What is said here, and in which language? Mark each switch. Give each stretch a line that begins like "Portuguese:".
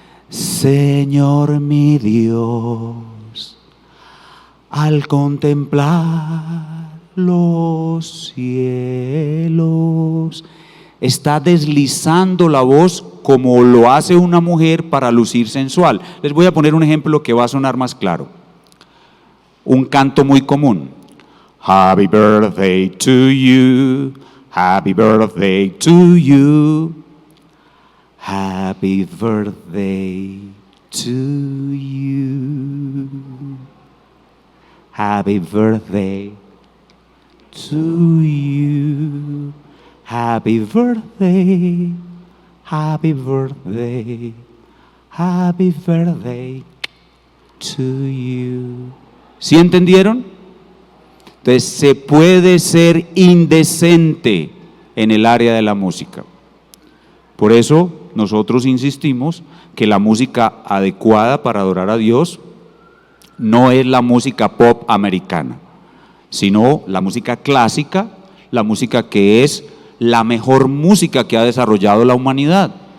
Spanish: Señor mi Dios, al contemplar los cielos, está deslizando la voz como lo hace una mujer para lucir sensual. Les voy a poner un ejemplo que va a sonar más claro. Un canto muy común.
English: Happy birthday to you, happy birthday to you, happy birthday to you, happy birthday to you, happy birthday, happy birthday, happy birthday to you.
Spanish: ¿Sí entendieron? Entonces se puede ser indecente en el área de la música. Por eso nosotros insistimos que la música adecuada para adorar a Dios no es la música pop americana, sino la música clásica, la música que es la mejor música que ha desarrollado la humanidad.